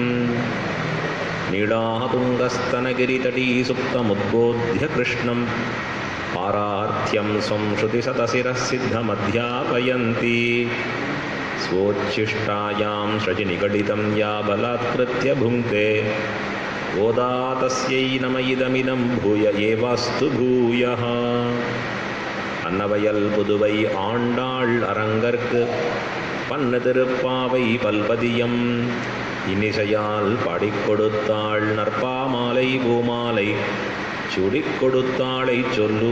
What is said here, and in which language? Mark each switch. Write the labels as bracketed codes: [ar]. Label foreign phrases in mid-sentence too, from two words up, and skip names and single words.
[sa] नीलातुङ्गस्तनगिरितटी सुप्तमुद्बोध्य कृष्णं पारार्थ्यं स्वं श्रुतिशतशिरः सिद्धमध्यापयन्ती. स्वोच्छिष्टायां सृजिनिगडितं या बलात्कृत्य भुङ्क्ते ओदातस्यै नम इदमिदं भूय एवास्तु भूयः. [ta] அன்னவயல் புதுவை ஆண்டாள் அரங்கற்கு பன்னு திருப்பாவை பல்பதியம் இன்னிசையால் பாடிக் கொடுத்தாள் நற்பாமாலை பூமாலை சூடிக் கொடுத்தாளை சொல்லு.